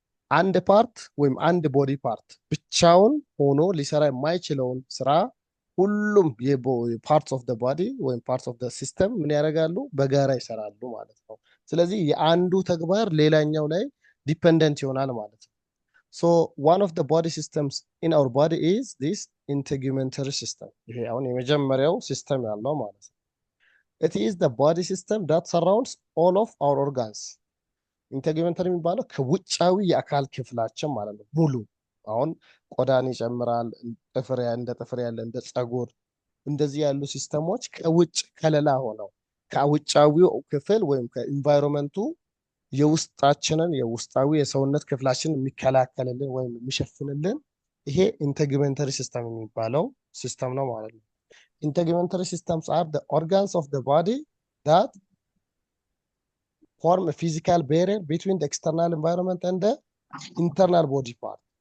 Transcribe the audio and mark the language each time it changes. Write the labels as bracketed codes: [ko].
[am] አንድ ፓርት ወይም አንድ ቦዲ ፓርት ብቻውን ሆኖ ሊሰራ የማይችለውን ስራ ሁሉም የፓርትስ ኦፍ ዘ ቦዲ ወይም ፓርትስ ኦፍ ዘ ሲስተም ምን ያደርጋሉ? በጋራ ይሰራሉ ማለት ነው። ስለዚህ የአንዱ ተግባር ሌላኛው ላይ ዲፔንደንት ይሆናል ማለት ነው። so one of the body systems in our body is this integumentary system. ይሄ አሁን የመጀመሪያው ሲስተም ያለው ማለት ነው። it is the body system that surrounds all of our organs. ኢንተግመንተሪ የሚባለው ከውጫዊ የአካል ክፍላችን ማለት ነው ሙሉ። አሁን ቆዳን ይጨምራል፣ እንደ ጥፍር ያለ እንደ ፀጉር እንደዚህ ያሉ ሲስተሞች ከውጭ ከለላ ሆነው ከውጫዊው ክፍል ወይም ከኢንቫይሮንመንቱ [en] የውስጣችንን የውስጣዊ የሰውነት ክፍላችን የሚከላከልልን ወይም የሚሸፍንልን ይሄ ኢንተግመንተሪ ሲስተም የሚባለው ሲስተም ነው ማለት ነው። ኢንተግመንተሪ ሲስተምስ are the organs of the body that form a physical barrier between the external environment and the internal body part.